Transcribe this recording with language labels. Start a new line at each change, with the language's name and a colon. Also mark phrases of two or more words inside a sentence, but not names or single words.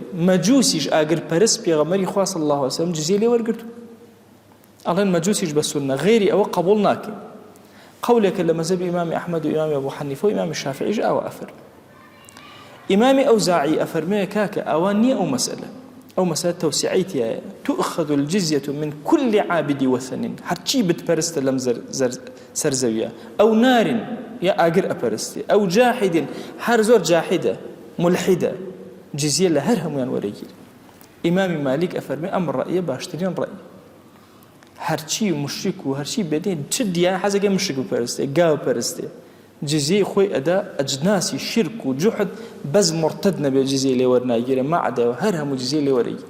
Central Kurdish: مەجووسیش ئاگرپەرست پێغەمبەری خوا
Arabic: صلی الله علیه وسلم
Central Kurdish: جزیە لێ وەرگرتو. ئەڵێن مەجووسیش بە سونە غێری ئەوە قبوڵ ناکەین. قولێکە لە مەذهبی ئیمامی ئەحمەد و ئیمامی ئەبوو حەنیفە و ئیمامی شافعیش ئەوە ئەفەرمێ. ئیمامی ئەوزاعی ئەفەرمێ کاکە ئەوان نییە ئەو مەسئلە. ئەو مەسەلە تەوسیعەیەتیایە
Arabic: تؤخذ الجزية من كل عابد وثن
Central Kurdish: هەرچی بتپەرستە لەم سەرزەویە ئەو نارن یا ئاگر ئەپەرستێ ئەو جاحدن هەر زۆر جاحدە ملحدە جزیە لە هەر هەمویان وەرەگیر. ئیمامی مالیک ئەفەرمێ ئەم ڕەئیە باشترین ڕەئی. هەرچی مشریک و هەرچی بێدین چ دیانە حەزەکەی مشریک بپەرستێ گاو بپەرستێ جزیەی خۆی ئەدا ئەجناسی شرک و جوحد بەس مرتد نەبێ جزیە لێ وەرناگیرە مەعدەوە هەر هەموو جزیە لێ وەرەگیر.